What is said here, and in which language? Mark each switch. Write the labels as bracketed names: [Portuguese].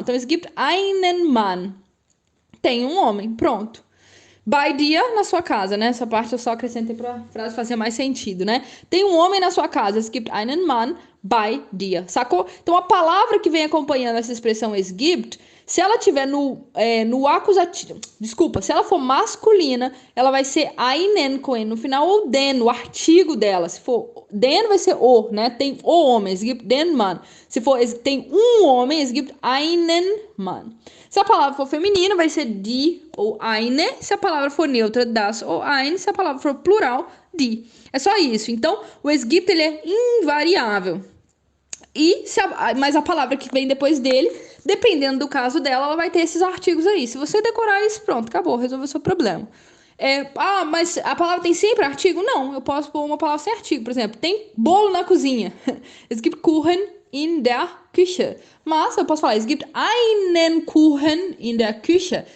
[German] Então, es gibt einen Mann. [Portuguese] Tem um homem, pronto. Bei dir na sua casa, né? Essa parte eu só acrescentei pra frase fazer mais sentido, né? Tem um homem na sua casa. [German] Es gibt einen Mann bei dir. [Portuguese] Sacou? Então, a palavra que vem acompanhando essa expressão es gibt, se ela tiver no acusativo, desculpa, se ela for masculina, ela vai ser einen com N no final ou den, o artigo dela. Se for den, vai ser o, né? Tem o homem, [German] es gibt den Mann. [Portuguese] Se for tem um homem, [German] es gibt einen Mann. [Portuguese] Se a palavra for feminina, vai ser die ou eine. Se a palavra for neutra, das ou ein. Se a palavra for plural, die. É só isso. Então, o es gibt, ele é invariável. Mas a palavra que vem depois dele, dependendo do caso dela, ela vai ter esses artigos aí. Se você decorar isso, pronto, acabou, resolveu o seu problema. Mas a palavra tem sempre artigo? Não, eu posso pôr uma palavra sem artigo. Por exemplo, tem bolo na cozinha. [German] Es gibt Kuchen in der Küche. [Portuguese] Mas eu posso falar, [German] es gibt einen Kuchen in der Küche.